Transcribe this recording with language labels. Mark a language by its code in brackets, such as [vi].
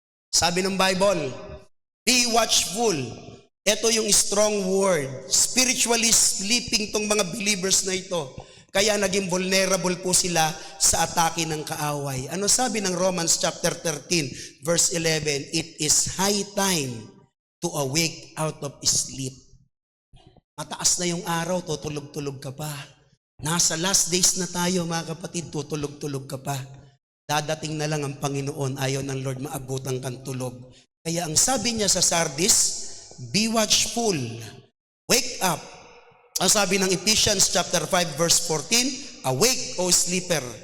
[tl] Sabi ng Bible, [en] be watchful. [tl] Ito yung strong word. [en] Spiritually sleeping [tl] tong mga believers na ito. Kaya naging vulnerable po sila sa atake ng kaaway. Ano sabi ng Romans chapter 13, verse 11? [en] It is high time to awake out of sleep. [tl] Mataas na yung araw, tutulog-tulog ka pa. Nasa last days na tayo mga kapatid, tutulog-tulog ka pa. Dadating na lang ang Panginoon, ayaw ng Lord maabutan kang tulog. Kaya ang sabi niya sa Sardis, [en] be watchful, wake up. [tl] Ang sabi ng Ephesians chapter 5 verse 14, [en] awake o sleeper.